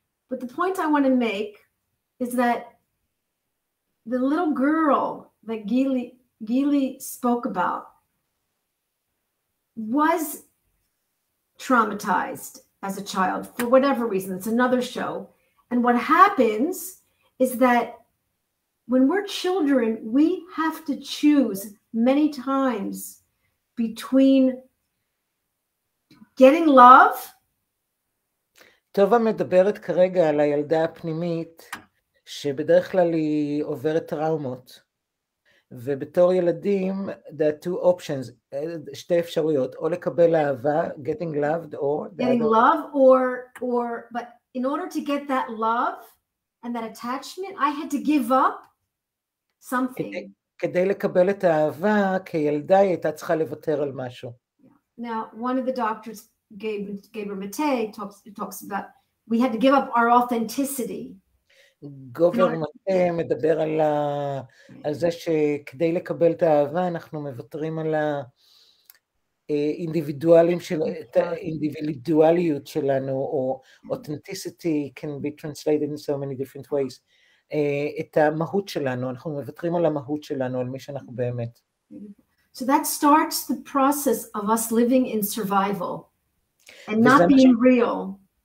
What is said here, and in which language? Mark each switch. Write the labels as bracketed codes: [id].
[en] But the point I want to make is that the little girl that Gili spoke about was traumatized as a child for whatever reason. It's another show. And what happens is that when we're children, we have to choose many times between getting love. [he] טובה מדברת כרגע על הילדה הפנימית, שבדרך כלל היא עוברת טראומות. ובתור ילדים, [en] there are two options, [he] שתי אפשרויות, או לקבל אהבה, [en] getting loved, or... Getting love, or, but in order to get that love and that attachment, I had to give up something. [he] כדי לקבל את האהבה, כילדה היא הייתה צריכה לוותר על משהו. [en] Now, one of the doctors, Gabriel Mate, talks about, we had to give up our authenticity. [he] גובר מטה מדבר על זה שכדי לקבל את האהבה אנחנו מוותרים על האינדיבידואליות שלנו, או [en] authenticity can be translated in so many different ways. [he] את המהות שלנו, אנחנו מוותרים על המהות שלנו, על מי שאנחנו באמת. [en] So that starts the process of us living in survival and not being real.